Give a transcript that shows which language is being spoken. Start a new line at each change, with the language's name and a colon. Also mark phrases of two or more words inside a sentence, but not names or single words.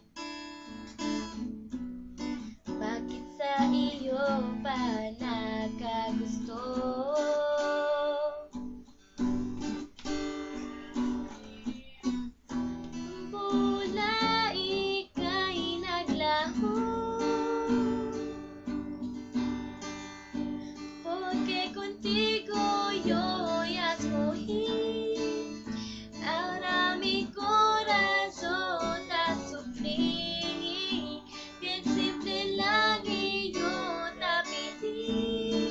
Filipino: Bakit sa iyo pa nakagusto? Mula ika'y naglaho,
Spanish: porque contigo yo ya escogí. Ahora mi corazón a sufrir, bien simple lang y yo te pedí.